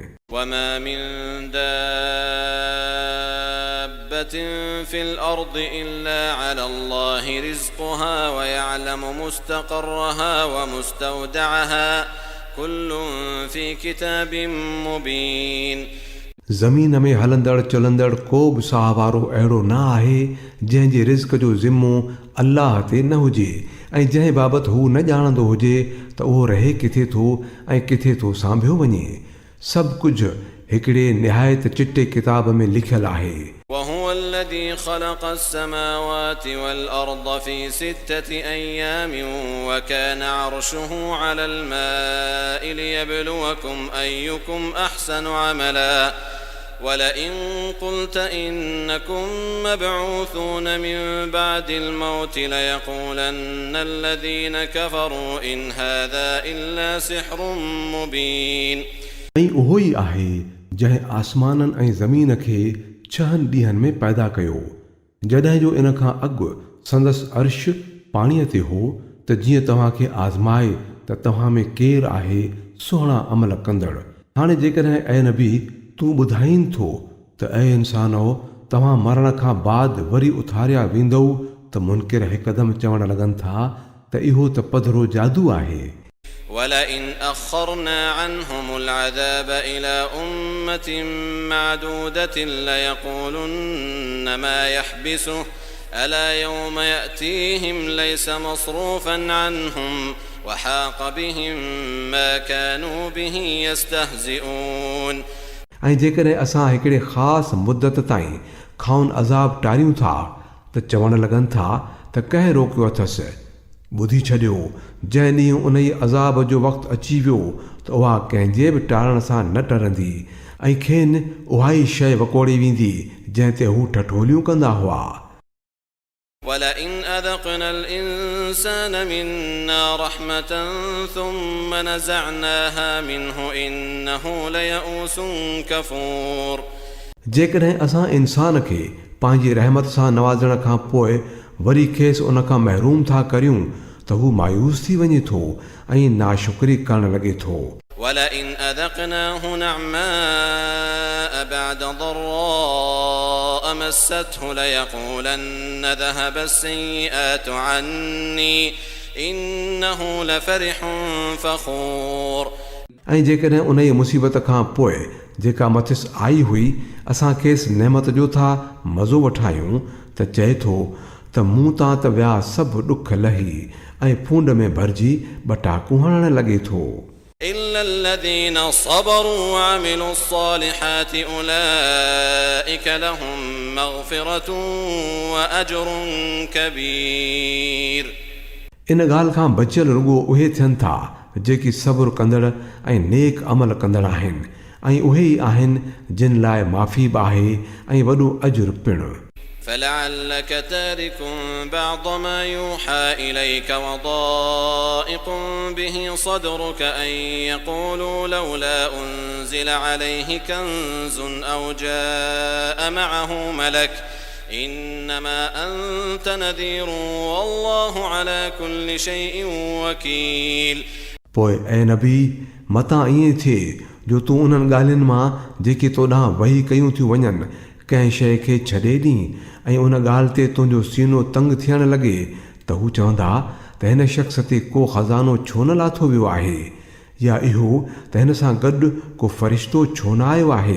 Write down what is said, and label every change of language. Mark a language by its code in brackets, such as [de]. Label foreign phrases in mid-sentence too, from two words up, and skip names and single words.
[ar] وما من دابة في الأرض إلا على الله رزقها ويعلم مستقرها ومستودعها كل في كتاب مبين. [sd] ज़मीन में हलंदड़ चलंदड़ को बि साह वारो अहिड़ो न आहे जंहिंजे रिज़्क़ जो ज़िम्मो अल्लाह ते न हुजे ऐं जंहिं बाबति हू न ॼाणंदो हुजे त उहो रहे किथे थो ऐं किथे थो सांभियो वञे। सभु कुझु हिकिड़े निहायत चिटे किताब में लिखियल आहे। [ar] وهو الذي خلق السماوات والأرض في 6 أيام وكان عرشه على الماء ليبلوكم أيكم أحسن عملا ولئن قلت إنكم مبعوثون من بعد الموت ليقولن الذين كفروا إن هذا إلا سحر مبين। [sd] ऐं उहो ई आहे जंहिं आसमाननि ऐं ज़मीन खे 6 ॾींहंनि में पैदा कयो, जॾहिं जो इन खां अॻु संदसि अर्श पाणीअ ते हो त जीअं तव्हांखे आज़माए त तव्हां में केरु आहे सुहिणा अमल कंदड़। हाणे जेकॾहिं ऐं नबी तूं ॿुधाईनि थो त ऐं इंसानो तव्हां मरण खां बाद वरी उथारिया वेंदव त मुनकिर हिकदमि चवण लॻनि था त इहो त पधरो जादू आहे। [ar] ولئن أخرنا عنهم العذاب إلى أمة معدودة ليقولن ما يحبسه ألا يوم يأتيهم ليس مصروفا عنهم وحاق بهم ما كانوا به يستهزئون। [sd] ऐं जेकॾहिं असां हिकिड़े ख़ासि मुदत ताईं खाउन अज़ाब टारियूं था त चवण लॻनि था त कंहिं रोकियो अथसि। ॿुधी छॾियो, जंहिं ॾींहुं उन ई अज़ाब जो वक़्तु अची वियो त उहा कंहिंजे बि टारण सां न टरंदी ऐं खेनि उहा ई शइ वकोड़े वेंदी जंहिं ते हू ठठोलियूं कंदा हुआ। [ar] ولئن أذقنا الإنسان منا رحمة ثم نزعناها منه إنه ليئوس كفور। [sd] जेकॾहिं असां इंसान खे पंहिंजी रहमत सां नवाज़ण खां पोइ वरी खेसि उन खां महरूम था करियूं त हू मायूस थी वञे थो ऐं नाशुक्री करणु लॻे थो। [ar] ولئن أذقناه نعماء بعد ضراء الضراء مسته ليقولن ذهب السيئات عني إنه لفرح فخور. [sd] ऐं जेकॾहिं उन जी मुसीबत खां पोइ जेका मथिस आई हुई असां खेसि नेमत जो था मज़ो वठायूं त चए थो त मूं तां त विया सभु ॾुख लही ऐं फूंड में भरिजी ॿटाकू हणणु लॻे थो. [ar] إلا الذين صبروا وعملوا الصالحات أولئك لهم مغفرة وأجر كبير. [sd] इन ॻाल्हि खां बचियल रुॻो उहे थियनि था जेकी सब्र कंदड़ ऐं नेक अमल कंदड़ आहिनि ऐं उहे ई आहिनि जिन लाइ माफ़ी बि आहे ऐं वॾो अजुर पिणु. [ar] فلعلك تارك بعض ما يوحى إليك وضائق به صدرك أن يقولوا لولا أنزل عليه كنز أو جاء معه ملك إنما أنت نذير والله على كل شيء وكيل. [sd] पोइ ऐं नबी मतां ईअं थिए जो तूं उन्हनि ॻाल्हियुनि मां जेके तोॾां वही कयूं थियूं वञनि कंहिं शइ खे छॾे ॾीं ऐं उन ॻाल्हि ते तुंहिंजो सीनो तंग थियणु लॻे त हू चवंदा त हिन शख़्स ते को ख़ज़ानो छो न लाथो वियो आहे या इहो त हिन सां गॾु को फ़रिश्तो छो न आयो आहे.